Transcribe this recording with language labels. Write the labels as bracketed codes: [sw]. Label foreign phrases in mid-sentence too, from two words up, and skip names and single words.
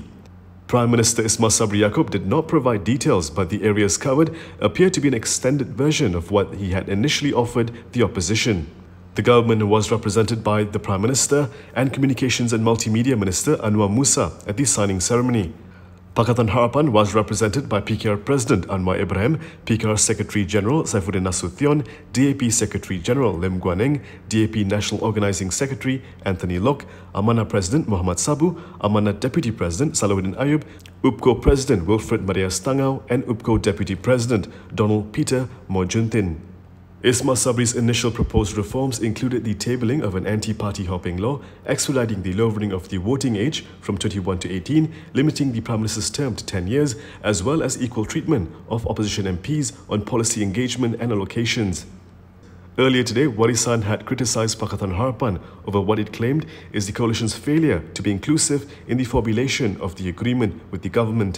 [en] Prime Minister Ismail Sabri Yaakob did not provide details, but the areas covered appear to be an extended version of what he had initially offered the opposition. The government was represented by the Prime Minister and Communications and Multimedia Minister Anwar Musa at the signing ceremony. Pakatan Harapan was represented by PKR President Anwar Ibrahim, PKR Secretary General Saifuddin Nasution, DAP Secretary General Lim Guaneng, DAP National Organising Secretary Anthony Lok, Amanah President Muhammad Sabu, Amanah Deputy President Salahuddin Ayub, UPCO President Wilfred Marias Tangau, and UPCO Deputy President Donald Peter Mojuntin. Ismail Sabri's initial proposed reforms included the tabling of an anti-party hopping law, expediting the lowering of the voting age from 21 to 18, limiting the Prime Minister's term to 10 years, as well as equal treatment of opposition MPs on policy engagement and allocations. Earlier today, Warisan had criticised Pakatan Harapan over what it claimed is the coalition's failure to be inclusive in the formulation of the agreement with the government.